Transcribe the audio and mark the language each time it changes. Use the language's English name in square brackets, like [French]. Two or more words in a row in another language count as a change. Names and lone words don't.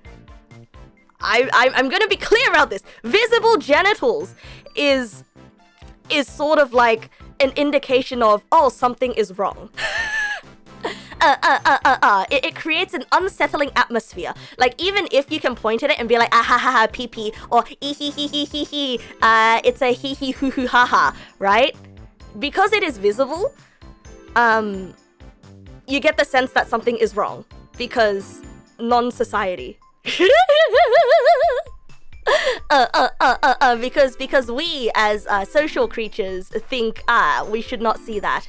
[English] I'm gonna be clear about this. Visible genitals is sort of like an indication of, oh, something is wrong. It creates an unsettling atmosphere. Like, even if you can point at it and be like, ah ha ha ha pee pee, or ee hee hee hee hee hee, it's a hee hee hoo hoo ha ha, right? Because it is visible, you get the sense that something is wrong because non-society. Because we as social creatures think we should not see that.